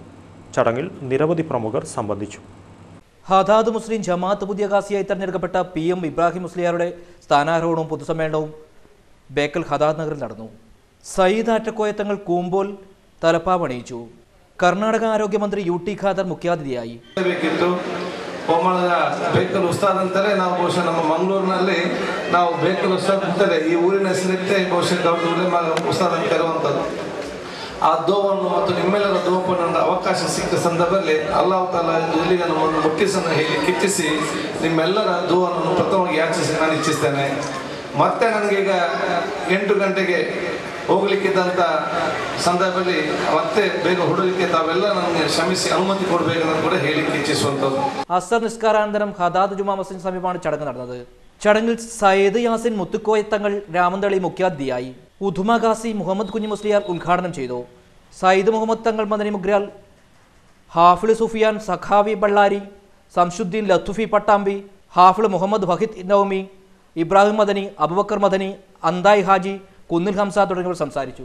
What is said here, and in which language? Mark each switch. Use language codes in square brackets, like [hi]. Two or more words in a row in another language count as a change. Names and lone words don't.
[ml] ചടങ്ങിൽ നിരവധി പ്രമുഖർ സംബന്ധിച്ചു. ഹദാദ് മുസ്ലിം ജമാഅത്ത് പുതിയ കാസിയായി തെരഞ്ഞെടുക്കപ്പെട്ട PM ഇബ്രാഹിം മുസ്ലിയാരുടെ സ്ഥാനാരോഹണവും പൊതുസമ്മേളനവും ബേക്കൽ ഹദാദ് നഗറിൽ നടന്നു. സയ്യിദ് ആറ്റക്കോയത്തങ്ങൾ കൂമ്പോൽ തലപ്പാവണിയിച്ചു. കർണാടക ആരോഗ്യമന്ത്രി UT ഖാദർ മുഖ്യാതിഥിയായി. [kn] ಬೇಕಲ್ ಉಸ್ತಾದ್ ಅಂತಾರೆ. ನಾವು ಬಹುಶಃ ನಮ್ಮ ಮಂಗಳೂರಿನಲ್ಲಿ ನಾವು ಬೇಕಲ್ ಉಸ್ತಾದ್ ಅಂತಾರೆ. ಈ ಊರಿನ ಹೆಸರಿಟ್ಟೆ ಬಹುಶಃ ಉಸ್ತಾದ್ ಅಂತ ಕರೆಯುವಂಥದ್ದು. ಆ ದೋವನ್ನು ಮತ್ತು ನಿಮ್ಮೆಲ್ಲರ ದೋಪನ್ನು ಅವಕಾಶ ಸಿಕ್ಕ ಸಂದರ್ಭದಲ್ಲಿ [ar] الله تعالى [kn] ಇಲ್ಲಿಗೆ ನಮ್ಮನ್ನು ಮುಟ್ಟಿಸನ್ನು ಹೇಳಿ ಕಿಚ್ಚಿಸಿ ನಿಮ್ಮೆಲ್ಲರ ದೋವನ್ನು ಪ್ರಥಮವಾಗಿ ಯಾಚಿಸಿ ನಾನು ಇಚ್ಛಿಸ್ತೇನೆ. ಮತ್ತೆ ನನಗೀಗ 8 ಗಂಟೆಗೆ ಹೋಗ್ಲಿಕ್ಕಿದ್ದಂಥ ಸಂದರ್ಭದಲ್ಲಿ ಮತ್ತೆ ಬೇಗ ಹೊಡಲಿಕ್ಕೆ ತಾವೆಲ್ಲ ನನಗೆ ಕ್ಷಮಿಸಿ ಅನುಮತಿ ಕೊಡಬೇಕನ್ನು ಕೂಡ ಹೇಳಿಕ್ಕೆ ಇಚ್ಛಿಸುವಂಥದ್ದು. [ml] അസർ നിസ്കാരാനന്തരം ഹദാദ് ജുമാ മസ്ജിദിന് സമീപമാണ് ചടങ്ങ് നടന്നത്. ചടങ്ങിൽ സയ്യിദ് യാസിൻ മുത്തുക്കോയത്തങ്ങൾ രാമന്തളി മുഖ്യാതിഥിയായി. ഉധുമ ഖാസി മുഹമ്മദ് കുഞ്ഞി മുസ്ലിയാർ ഉദ്ഘാടനം ചെയ്തു. സയ്യിദ് മുഹമ്മദ് തങ്ങൾ മദനി മുഗ്രാൽ, ഹാഫിള് സുഫിയാൻ സഖാവി ബള്ളാരി, സംശുദ്ദീൻ ലത്തുഫി പട്ടാമ്പി, ഹാഫിള് മുഹമ്മദ് വഹിദ് നൗമി, ഇബ്രാഹിം മദനി, അബുബക്കർ മദനി, അന്തായ് ഹാജി, കുന്നിൽ ഹംസ തുടങ്ങിയവർ സംസാരിച്ചു.